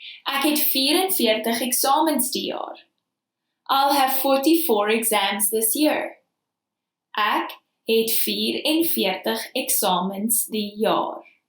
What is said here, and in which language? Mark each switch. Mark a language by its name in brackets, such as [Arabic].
[Afrikaans] Ek het 44 eksamens die jaar. [English] I'll have 44 exams this year. [Afrikaans] Ek het 44 eksamens die jaar.